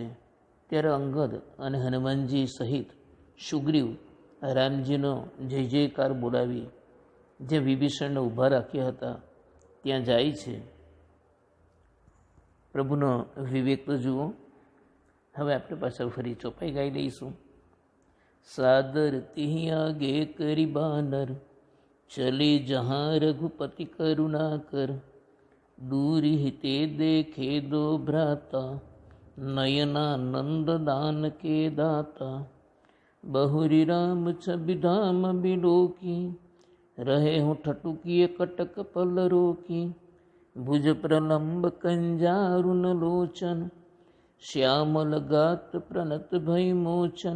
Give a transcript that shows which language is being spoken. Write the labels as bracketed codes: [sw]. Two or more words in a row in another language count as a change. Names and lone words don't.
[gu] ત્યારે અંગદ અને હનુમાનજી સહિત સુગ્રીવ રામજીનો જય જયકાર બોલાવી જે વિભીષણને ઊભા રાખ્યા હતા ત્યાં જાય છે. પ્રભુનો વિવેક તો જુઓ. હવે આપણે પાછા ફરી ચોપાઈ ગાઈ લઈશું. [awa] सादर तिह आगे करी बानर, चले जहां रघुपति करुणा कर. दूरी ते देखे दो भ्राता, नयना नंद दान के दाता. बहुरी राम छबि धाम बिलोकी, रहे हूँ ठटुकिए कटक पल रोकी. भुज प्रलंब कंजारुन लोचन, श्यामल गात प्रणत भय मोचन.